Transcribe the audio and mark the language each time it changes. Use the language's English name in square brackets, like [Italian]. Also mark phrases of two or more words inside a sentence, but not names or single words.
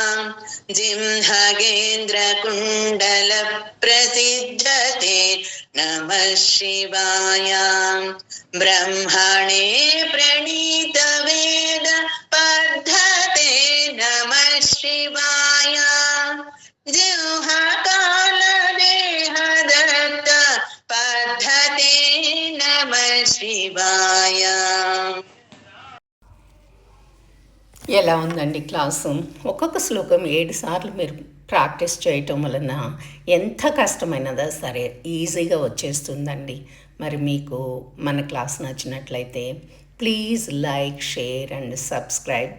[Sanskrit] जिह्मगेन्द्रकुण्डल प्रसिद्धते नमः शिवाय ब्रह्मणे प्रणीतवेद पद्धते नमः शिवाय जिह्मकालदेहदत्त पद्धते नमः शिवाय. [Telugu] ఎలా ఉందండి క్లాసు? ఒక్కొక్క శ్లోకం 7 సార్లు మీరు ప్రాక్టీస్ చేయటం వలన ఎంత కష్టమైనదా సరే ఈజీగా వచ్చేస్తుందండి. మరి మీకు మన క్లాస్ నచ్చినట్లయితే [English] please like, share and subscribe.